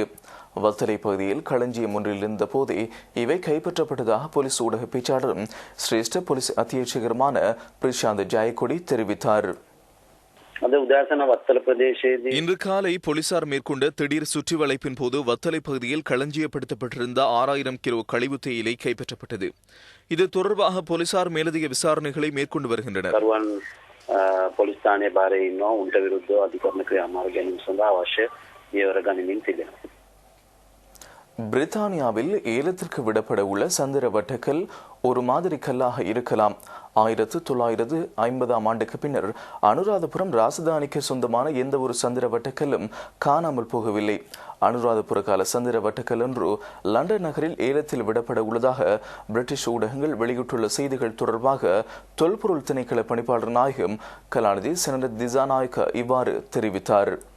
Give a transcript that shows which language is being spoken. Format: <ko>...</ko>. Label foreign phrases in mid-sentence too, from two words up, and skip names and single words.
<ta>வத்தலை பகுதியில் களஞ்சியம் ஒன்றில் இருந்த போதே இவை கைப்பற்றப்பட்டதாக போலீஸ் ஊடக பேச்சாளரும் சிரேஷ்ட போலீஸ் அத்தியட்சகருமான பிரசாந்த் ஜெயக்கொடி தெரிவித்தார். இன்று காலை போலீசார் மேற்கொண்ட திடீர் சுற்றி வளைப்பின் போது வத்தலை பகுதியில் களஞ்சியப்படுத்தப்பட்டிருந்த 6000 கிலோ கழிவு தேயிலை கைப்பற்றப்பட்டது. இது தொடர்பாக போலீசார் மேலதிக விசாரணைகளை மேற்கொண்டு வருகின்றனர்.</ta> <si>පොලිස් ස්ථානයේ බාරේ ඉන්නවා උන්ට විරුද්ධව අධිකරණ ක්‍රියාමාර්ග ගැනීම සඳහා අවශ්‍ය පියවර ගනිමින් තිබෙනවා.</si> <ta>பிரித்தானியாவில் ஏலத்திற்கு விடப்பட உள்ள சந்திர வட்டக்கல் ஒரு மாதிரி கல்லாக இருக்கலாம். 1950ஆம் ஆண்டுக்கு பின்னர் அனுராதபுரம் ராசதானிக்கு சொந்தமான எந்த ஒரு சந்திர வட்டக்கல்லும் காணாமல் போகவில்லை. அனுராதபுர கால சந்திர வட்டக்கல் ஒன்று லண்டன் நகரில் ஏலத்தில் விடப்பட உள்ளதாக பிரிட்டிஷ் ஊடகங்கள் வெளியிட்டுள்ள செய்திகள் தொடர்பாக தொல்பொருள் திணைக்கள பணிப்பாளர் நாயகம் கலாநிதி செனட் திசாநாயக்க இவ்வாறு தெரிவித்தார்.</ta>